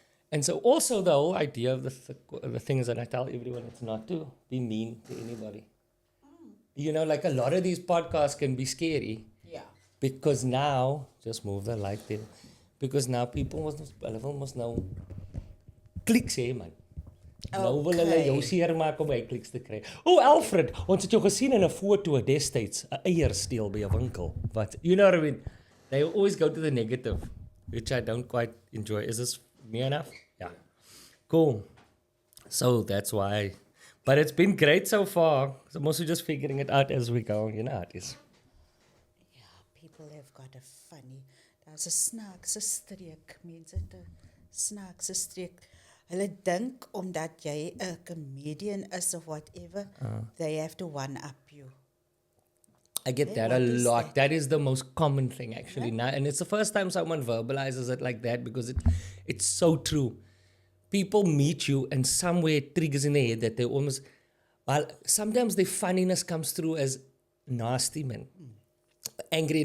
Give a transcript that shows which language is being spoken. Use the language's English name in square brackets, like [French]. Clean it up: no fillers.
[English] And so also the whole idea of the things that I tell everyone, it's not to be mean to anybody. Like a lot of these podcasts can be scary Yeah. because now, just move the light there, because now people must know [Afrikaans] kliks hê man. Nou wil hulle jou seer maak om by kliks te kry. Alfred, ons het jou gesien in 'n foto destyds, 'n eier steel by 'n winkel. [English] But you know what I mean? They always go to the negative, which I don't quite enjoy. Is this near enough? Yeah. Cool. So that's why. But it's been great so far. So I'm also just figuring it out as we go. You know how it is. Yeah, people have got a funny. [Afrikaans] Daar's 'n snaakse streek, mense het 'n snaakse streek. Hulle dink omdat jy 'n comedian is of whatever, [English] they have to one up you. I get that a lot. That is the most common thing actually now, and it's the first time someone verbalizes it like that because it's so true. People meet you and somewhere it triggers in their head that they almost, well, sometimes their funniness comes through as nasty, man. Angry.